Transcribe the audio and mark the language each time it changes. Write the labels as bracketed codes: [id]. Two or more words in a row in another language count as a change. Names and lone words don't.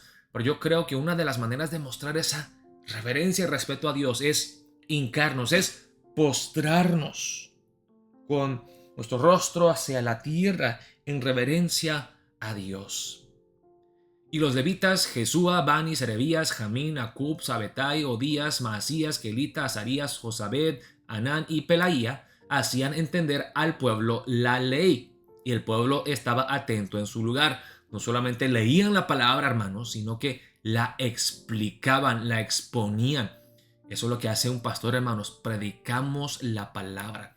[es] Pero yo creo que una de las maneras de mostrar esa reverencia y respeto a Dios es hincarnos, es postrarnos con nuestro rostro hacia la tierra en reverencia a Dios. Y los levitas, Jesúa, Bani, Serebías, Jamín, Acub, Sabetai, Odías, Maasías, Kelita, Azarías, Josabed, Anán y Pelaía hacían entender al pueblo la ley. Y el pueblo estaba atento en su lugar. No solamente leían la palabra, hermanos, sino que la explicaban, la exponían. Eso es lo que hace un pastor, hermanos. Predicamos la palabra.